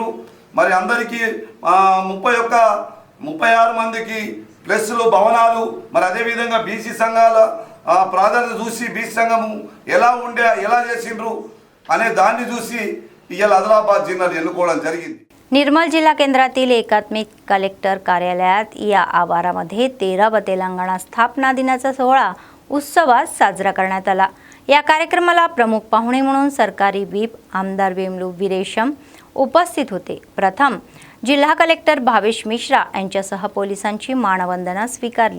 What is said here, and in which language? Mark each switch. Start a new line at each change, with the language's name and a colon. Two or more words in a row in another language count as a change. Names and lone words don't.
Telugu: మరి అందరికీ 36 మందికి ప్లస్లు భవనాలు, మరి అదేవిధంగా బీసీ సంఘాల ప్రాధాన్యత చూసి బీసీ సంఘము ఎలా చేసిండ్రు अने दाన్ని చూసి ఇయాల ఆదిలాబాద్ జిల్లాను ఎన్నుకోవడం జరిగింది.
Marathi: निर्मल जिल्हा केंद्रातील एकात्मिक कलेक्टर कार्यालयात या आवारामध्ये 13वा तेलंगणा स्थापना दिनाचा सोहळा उत्सवात साजरा करण्यात आला। या कार्यक्रमाला प्रमुख पाहुणे म्हणून सरकारी व्हीप आमदार वेमलू विरेशम उपस्थित होते। प्रथम जिल्हा कलेक्टर भावेश मिश्रा यांच्यासह पोलिसांची मानवंदना स्वीकारली।